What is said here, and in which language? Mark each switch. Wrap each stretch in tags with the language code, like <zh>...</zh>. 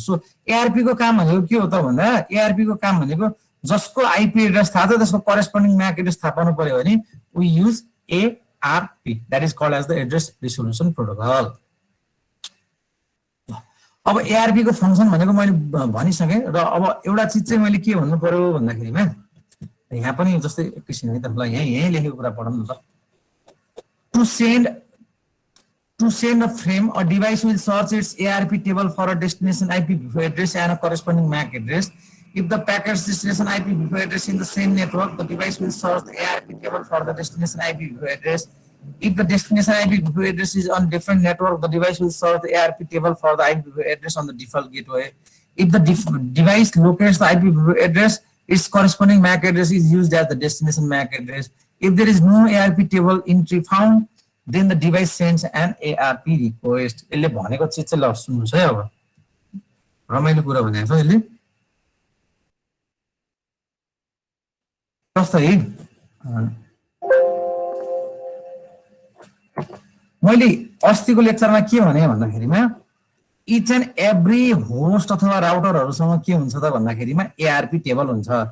<ne>So ARP को काम भनेको के हो त भन्दा एआरपी को काम भनेको जसको आईपी एड्रेस थाहा छ त्यसको करेस्पोन्डिङ म्याक एड्रेस थाहा पाउनु पर्यो भने</ne> <en>We use ARP, that is called as the address resolution protocol.</en> <ne>अब एआरपी को फंक्सन भनेको मैले भनिसकेँ र अब एउटा चीज चाहिँ मैले के भन्नु पर्यो भन्दाखेरिमा यहाँ पनि जस्तै एकैछिन है त, ल यही लेखेको कुरा पढौँ न त।</ne> <en>To send a frame, a device will search its ARP table for a destination IPv4 address and a corresponding MAC address. If the packet's destination IPv4 address is in the same network, the device will search the ARP table for the destination IPv4 address. If the destination IPv4 address is on different network, the device will search the ARP table for the IPv4 address on the default gateway. If the device locates the IPv4 address, its corresponding MAC address is used as the destination MAC address. If there is no ARP table entry found, then the device sends an ARP request.</en> <ne>यसले भनेको चीज चाहिँ ल सुन्नुस् है, अब रमाइलो कुरा भनेको छ यसले। जस्तै मैले अस्तिको लेक्चरमा के भने भन्दाखेरिमा</ne> <en>each and every host</en> <ne>अथवा राउटरहरुसँग के हुन्छ त भन्दाखेरिमा एआरपी टेबल हुन्छ।</ne>